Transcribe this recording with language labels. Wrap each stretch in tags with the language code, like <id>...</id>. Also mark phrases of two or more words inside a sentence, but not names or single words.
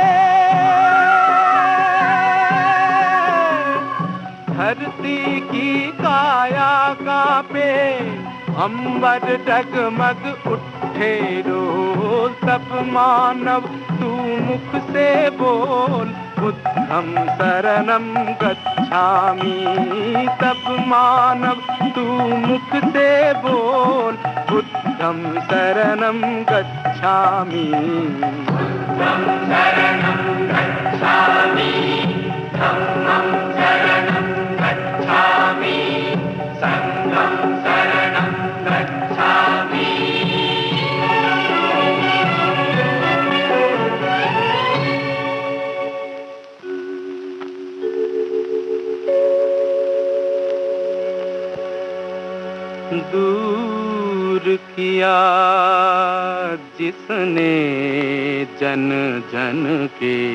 <hi>धरती की काया कांपे, अंबर डगमग उठे रोज, तब मानव तू मुख से बोल</hi> <pi>बुद्धं शरणं गच्छामि।</pi> <hi>सब मानव तू मुख से बोल,</hi> <pi>बुद्धं शरणं गच्छामि। बुद्धं शरणं गच्छामि, धम्मं शरणं गच्छामि, संघं शरणं गच्छामि।</pi> <hi>दूर किया जिसने जन जन के</hi>